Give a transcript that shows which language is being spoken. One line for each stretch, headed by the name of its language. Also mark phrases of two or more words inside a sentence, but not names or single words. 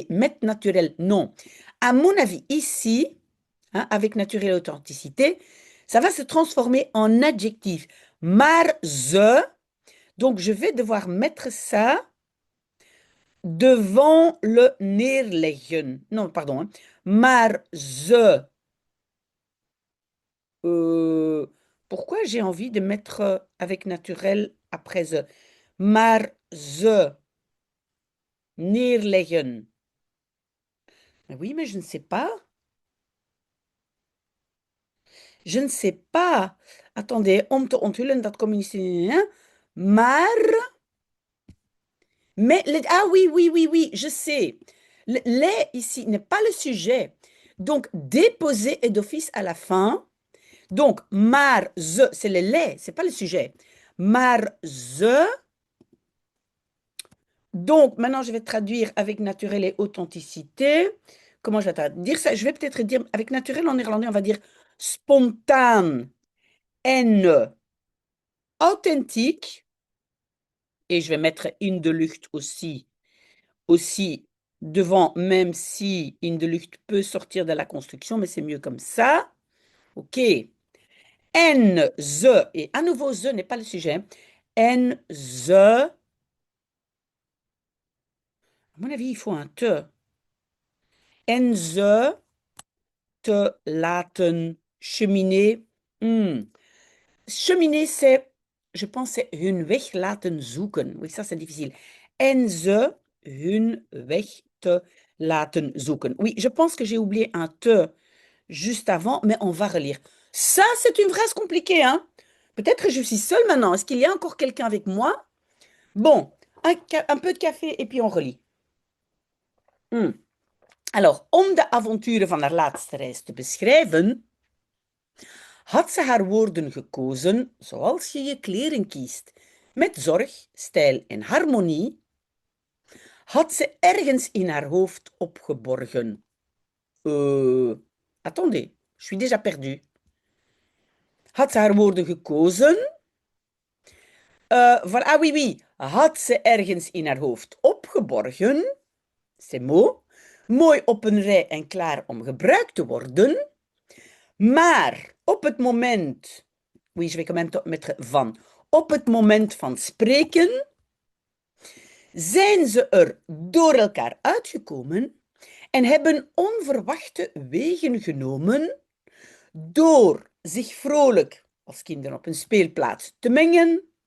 French: Mettre naturel, non. À mon avis, ici, hein, avec naturel et authenticité, ça va se transformer en adjectif.
Dutch: Maar ze,
French: donc je vais devoir mettre ça devant le neerleggen. Non, pardon. Hein.
Dutch: Maar ze.
French: Euh, pourquoi j'ai envie de mettre avec naturel après ze?
Dutch: Maar ze neerleggen.
French: Oui, mais je ne sais pas. Je ne sais pas. Attendez,
Dutch: om te onthullen, dat communiceren. Maar,
French: ah oui, oui, oui, oui, je sais. Les ici n'est pas le sujet. Donc, déposer est d'office à la fin. Donc,
Dutch: maar ze,
French: c'est le les, c'est pas le sujet.
Dutch: Maar ze.
French: Donc, maintenant, je vais traduire avec naturel et authenticité. Comment je vais traduire ça? Je vais peut-être dire, avec naturel en néerlandais, on va dire
Dutch: spontaan en authentique.
French: Et je vais mettre
Dutch: in de lucht
French: aussi devant, même si
Dutch: in de lucht
French: peut sortir de la construction, mais c'est mieux comme ça. OK.
Dutch: En, ze,
French: et à nouveau, ze n'est pas le sujet.
Dutch: En, ze,
French: à mon avis, il faut un te. En, ze, te laten cheminer. Cheminer, c'est, je pense, c'est
Dutch: hun weg laten zoeken.
French: Oui, ça, c'est difficile.
Dutch: En ze hun weg te laten zoeken.
French: Oui, je pense que j'ai oublié un te juste avant, mais on va relire. Ça, c'est une phrase compliquée, hein? Peut-être que je suis seule maintenant. Est-ce qu'il y a encore quelqu'un avec moi? Bon, un peu de café et puis on relit. Alors,
Dutch: om de avonturen van haar laatste reis te beschrijven, had ze haar woorden gekozen zoals je je kleren kiest. Met zorg, stijl en harmonie had ze ergens in haar hoofd opgeborgen.
French: Attendez, je suis déjà perdu.
Dutch: Had ze haar woorden gekozen?
French: Ah oui, oui.
Dutch: Had ze ergens in haar hoofd opgeborgen?
French: C'est mot.
Dutch: Mooi op een rij en klaar om gebruikt te worden. Maar op het moment,
French: oui, je vais quand même mettre
Dutch: van, op het moment van spreken, zijn ze er door elkaar uitgekomen en hebben onverwachte wegen genomen door zich vrolijk als kinderen op een speelplaats te mengen.